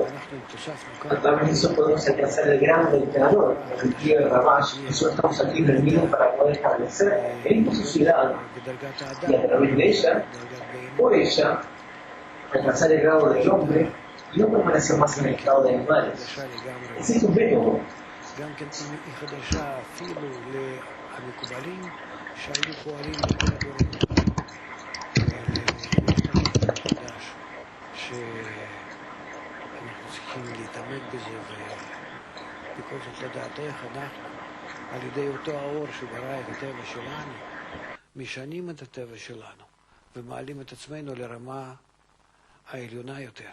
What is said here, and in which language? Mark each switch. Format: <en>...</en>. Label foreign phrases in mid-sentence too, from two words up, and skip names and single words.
<es>A través de eso podemos alcanzar el grado del creador, el tío de Ramash. Nosotros estamos aquí reunidos para poder establecer en esta sociedad y a través de ella, por ella, alcanzar el grado del hombre y no permanecer más en el estado de animales. Ese es un método.</es> <he>בכל זאת לדעת איך אנחנו, על ידי אותו האור שברא את הטבע שלנו, משנים את הטבע שלנו ומעלים את עצמנו לרמה העליונה יותר.</he>